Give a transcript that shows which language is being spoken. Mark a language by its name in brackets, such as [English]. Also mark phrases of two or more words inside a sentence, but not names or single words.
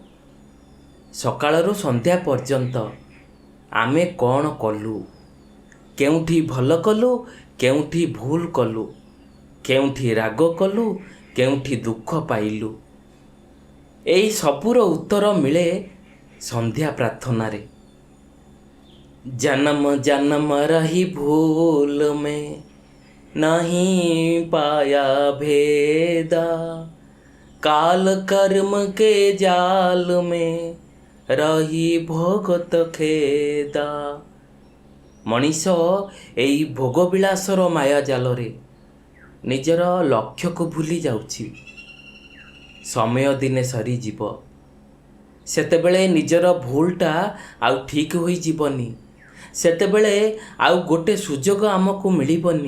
[Odia] ସକାଳରୁ ସନ୍ଧ୍ୟା ପର୍ଯ୍ୟନ୍ତ ଆମେ କ'ଣ କଲୁ, କେଉଁଠି ଭଲ କଲୁ, କେଉଁଠି ଭୁଲ କଲୁ, କେଉଁଠି ରାଗ କଲୁ, କେଉଁଠି ଦୁଃଖ ପାଇଲୁ, ଏହି ସବୁର ଉତ୍ତର ମିଳେ ସନ୍ଧ୍ୟା ପ୍ରାର୍ଥନାରେ। [Hindi] जन्म जन्म रही भूल में नहीं पाया भेदा, काल कर्म के जाल में रही भोगत खेदा। [Odia] ମଣିଷ ଏହି ଭୋଗବିଳାସର ମାୟା ଜାଲରେ ନିଜର ଲକ୍ଷ୍ୟକୁ ଭୁଲି ଯାଉଛି। ସମୟ ଦିନେ ସରିଯିବ, ସେତେବେଳେ ନିଜର ଭୁଲଟା ଆଉ ଠିକ୍ ହୋଇଯିବନି, ସେତେବେଳେ ଆଉ ଗୋଟେ ସୁଯୋଗ ଆମକୁ ମିଳିବନି।